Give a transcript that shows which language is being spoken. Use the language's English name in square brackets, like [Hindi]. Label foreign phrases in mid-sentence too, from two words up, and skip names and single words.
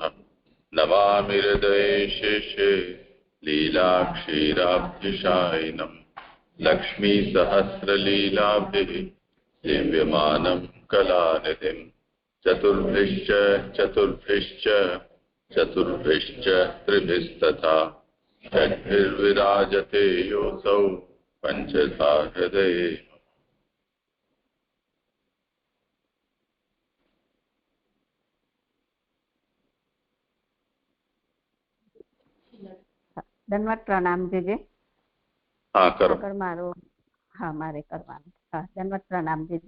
[Sanskrit] नमामि हृदये शेषे लीलाक्षीराब्धिशायिनं लक्ष्मीसहस्रलीलाभिः सेव्यमानं कलानिधिं। चतुर्भिश्च चतुर्भिश्च चतुर्भिश्च त्रिभिस्तथा षड्भिर्विराजते योऽसौ पञ्चधा हृदये। [Gujarati] દંડવત પ્રણામ જીજે. હા કરો. મારો હા મારે કરવાનું. હા દંડવત પ્રણામ જીજે.